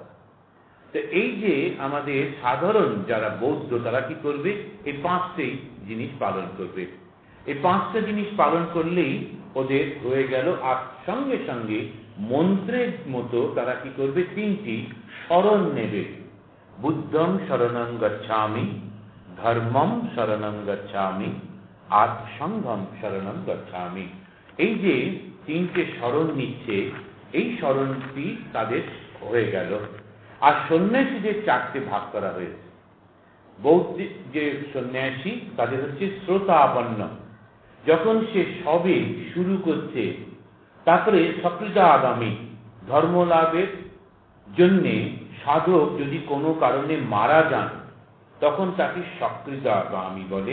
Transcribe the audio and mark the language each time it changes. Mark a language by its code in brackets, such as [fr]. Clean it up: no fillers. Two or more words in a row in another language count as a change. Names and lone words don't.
[bn] তো এই যে আমাদের সাধারণ যারা বৌদ্ধ, তারা কি করবে? এই 5টি জিনিস পালন করবে। এই 5টা জিনিস পালন করলেই ওদের হয়ে গেল। আর সঙ্গে সঙ্গে মন্ত্রের মতো তারা কি করবে? 3টি শরণ নেবে। [pi] বুদ্ধং শরণং গচ্ছামি, ধর্মম শরণং গচ্ছামি, আর সংঘম শরণং গচ্ছামি। [bn] এই যে 3টে শরণ নিচ্ছে, এই শরণটি তাদের হয়ে গেল। আর সন্ন্যাসীদের 4টে ভাগ করা হয়েছে। বৌদ্ধ যে সন্ন্যাসী তাদের হচ্ছে শ্রোতাপন্ন, যখন সে সবে শুরু করছে, তারপরে সকৃতাগামী, ধর্ম লাভের জন্যে সাধক যদি কোনো কারণে মারা যান তখন তাকে সকৃতাগামী বলে।